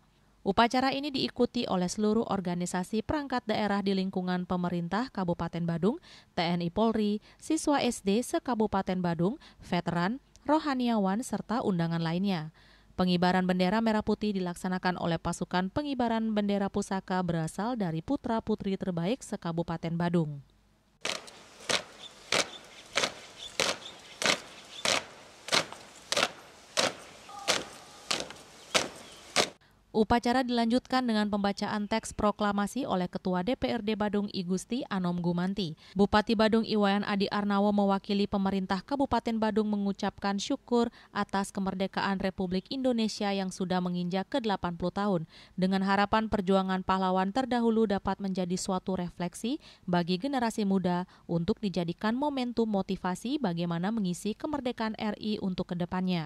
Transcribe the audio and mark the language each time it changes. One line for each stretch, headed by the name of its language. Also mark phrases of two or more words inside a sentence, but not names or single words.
Indonesian: Upacara ini diikuti oleh seluruh organisasi perangkat daerah di lingkungan pemerintah Kabupaten Badung, TNI Polri, siswa SD se-Kabupaten Badung, veteran, rohaniawan, serta undangan lainnya. Pengibaran bendera merah putih dilaksanakan oleh pasukan pengibaran bendera pusaka berasal dari putra-putri terbaik se-Kabupaten Badung. Upacara dilanjutkan dengan pembacaan teks proklamasi oleh Ketua DPRD Badung I Gusti Anom Gumanti. Bupati Badung Iwayan Adi Arnao mewakili pemerintah Kabupaten Badung mengucapkan syukur atas kemerdekaan Republik Indonesia yang sudah menginjak ke-80 tahun, dengan harapan perjuangan pahlawan terdahulu dapat menjadi suatu refleksi bagi generasi muda untuk dijadikan momentum motivasi bagaimana mengisi kemerdekaan RI untuk kedepannya.